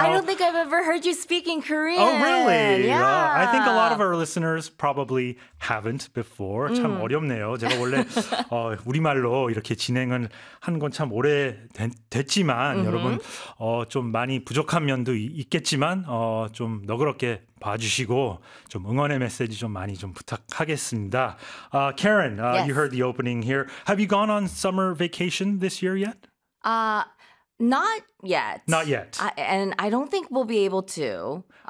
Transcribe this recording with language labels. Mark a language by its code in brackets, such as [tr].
[en] I don't think I've ever heard you speak in Korean. Oh, really? Yeah. Well, I think a lot of our listeners probably haven't before. [ko] 참 어렵네요. 제가 원래 우리말로 이렇게 진행을 한 건 참 오래 됐지만 여러분 좀 많이 부족한 면도 있겠지만 좀 너그럽게 봐주시고 좀 응원의 메시지 좀 많이 좀 부탁하겠습니다. [en] Karen, yes. You heard the opening here. Have you gone on summer vacation this year yet? Not yet. Not yet. And I don't think we'll be able to.